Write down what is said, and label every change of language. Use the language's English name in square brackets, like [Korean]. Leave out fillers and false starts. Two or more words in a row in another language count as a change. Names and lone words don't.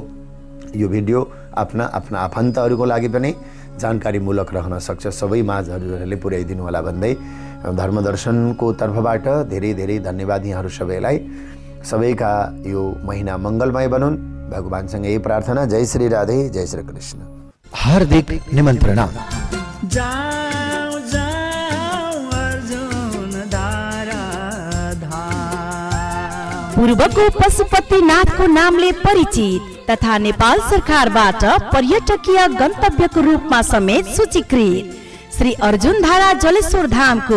[Nepali] यो भिडियो आफ्ना आफन्तहरूको लागि पनि जानकारीमूलक रहन सक्छ। सबै माझहरूले पुर्याइदिनु होला भन्दै धर्मदर्शनको तर्फबाट धेरै धेरै धन्यवाद यहाँहरू सबैलाई। सबैका यो महिना मङ्गलमय बनुन्, भगवानसँग यही प्रार्थना। जय श्री राधे, जय श्री कृष्ण। हार्दिक निमन्त्रणा। पूर्वको पशुपतिनाथको नामले परिचित तथा नेपाल सरकारबाट पर्यटकीय गन्तव्यको रूपमा समेत सूचीकृत श्री अर्जुनधारा जलेश्वर धामको